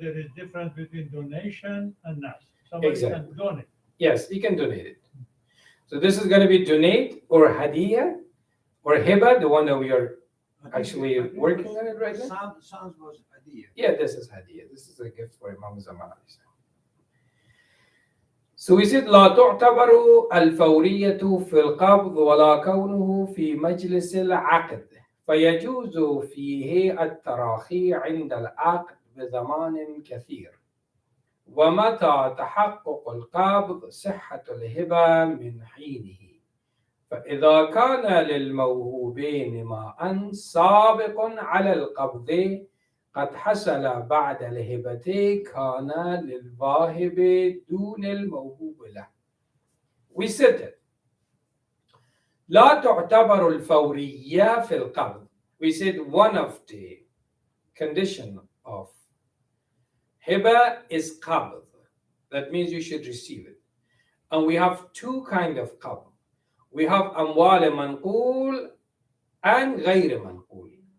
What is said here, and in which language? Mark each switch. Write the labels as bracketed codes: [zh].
[en] there is difference between donation and nas. Somebody Exactly. can donate. Yes, you can donate it. So this is going to be donate or hadiya or hiba, the one that we are actually working on it right now. Sounds was idea. Yeah, this is hadiya. This is a gift for Imam Zaman. So we said [ar] لا تعتبر الفورية في القبض ولا كونه في مجلس العقد فيجوز فيه التراخي عند العقد بزمان كثير ومتى تحقق القبض صحة الهبة من حينه فإذا كان للموهوبين ماء سابق على القبض قد حصل بعد الهبة كان للواهب دون الموهوب له. [en] We said that [ar] لا تعتبر الفورية في القبض. [en] We said one of the condition of hiba is qabd. That means you should receive it. And we have two kind of qabd. We have amwal manqul and ghayr manqul.